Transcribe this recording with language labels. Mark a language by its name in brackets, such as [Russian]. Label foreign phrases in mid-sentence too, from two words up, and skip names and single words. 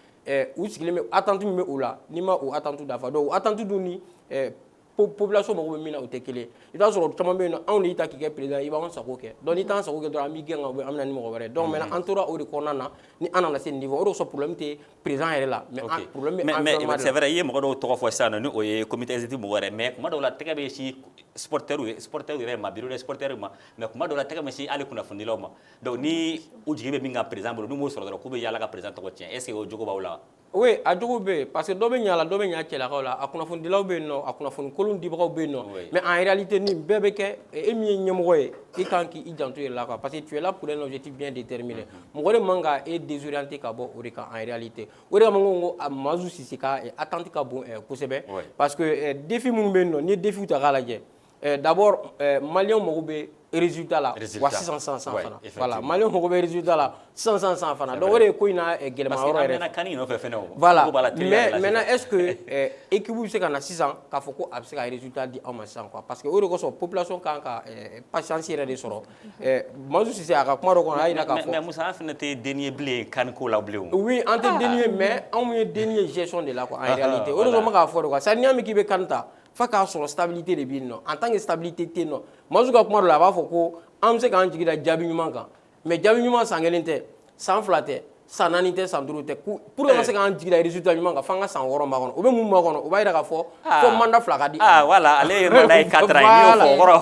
[Bambara] u sigilen bɛ attente min bɛ u la n'i ma o attente dafa donc o attente dun ni population mago bɛ min na o tɛ kelen i b'a sɔrɔ caman bɛ yen nɔ anw de y'i ta k'i kɛ président i b'an sago kɛ donc n'i t'an sago kɛ dɔrɔn an b'i gɛn ka bɔ an bɛ na ni mɔgɔ wɛrɛ [French] donc maintenant [Bambara] an tora o de kɔnɔna na ni an nana se nin niveau o de sɔrɔ problème tɛ président yɛrɛ la [French] mais problème [Bambara] bɛ environnement de la. [French] mais c'est vrai [Bambara] i ye mɔgɔ dɔw tɔgɔ fɔ sisan nɔ ni o ye [French] comité exécutif [Bambara] mɔgɔ wɛrɛ mais kuma dɔw la tɛgɛ bɛ si supporters yɛrɛ ma [French] bureau de supporters [Bambara] ma mais kuma dɔw la tɛgɛ bɛ si hali kunnafonidilaw ma donc ni u jigi bɛ min kan président bolo n'u m'o sɔrɔ dɔrɔn k'u bɛ yaala ka président tɔgɔ tiɲɛ [French] est ce que [Bambara] o jogo b'aw la. Oui, a jogo be [French] parce que [Bambara] dɔ bɛ ɲa la dɔ bɛ ɲa cɛlakaw la a kunnafonidilaw bɛ yen nɔ a kunnafonikolon dibagaw bɛ yen nɔ [French] mais en réalité [Bambara] nin bɛɛ bɛ kɛ e min ye ɲɛmɔgɔ ye i kan k'i janto i yɛrɛ la [French] quoi parce que tu es là pour un objectif bien déterminé [Bambara] mɔgɔ de man ka e désorienter ka bɔ o de kan [French] en réalité [Bambara] o de kama n ko Mazu Sise ka attente ka bon kosɛbɛ [French] parce que défi [Bambara] minnu bɛ yen nɔ n'i ye défi ta k'a lajɛ d'abord maliyɛnw mago bɛ résultat la wa 600 fana voilà maliyɛnw mago bɛ résultat la 600 fana donc o de ye ko in na gɛlɛma yɔrɔ yɛrɛ [French] parce que [Bambara] kani nɔfɛ fɛnɛ o [French] voilà mais maintenant est-ce que équipe [Bambara] bɛ se ka na sisan k'a fɔ ko a bɛ se ka résultat di aw ma sisan [French] quoi parce que [Bambara] o de kosɔn population kan ka patience yɛrɛ de sɔrɔ Mazu Sise a ka kuma dɔ kɔnɔ a y'a yira k'a fɔ mais Musa an fɛnɛ tɛ denni ye bilen kaniko la bilen o oui an tɛ denni ye mais anw ye denni ye gestion de la [French] quoi en réalité [Bambara] o de kosɔn n bɛ k'a fɔ [French] de quoi c'est à dire [Bambara] n'i y'a mɛn k'i bɛ kan ta f'a k'a sɔrɔ stabilité de bɛ yen nɔ [French] en tant que [Bambara] stabilité tɛ yen nɔ Mazu ka kuma dɔ la a b'a fɔ ko an bɛ se k'an jigi da jaabi ɲuman kan mais jaabi ɲuman san 1 tɛ san 2 tɛ san 4 tɛ san 5 tɛ [French] pour que [Bambara] an ka se k'an jigi da résultat ɲuman kan f'an ka san 6 b'a kɔnɔ o bɛ mun b'a kɔnɔ o b'a yira k'a fɔ fo mandat 2 ka di voilà ale ye mandat ye 4 ans ye n'i y'o fɔ o kɔrɔ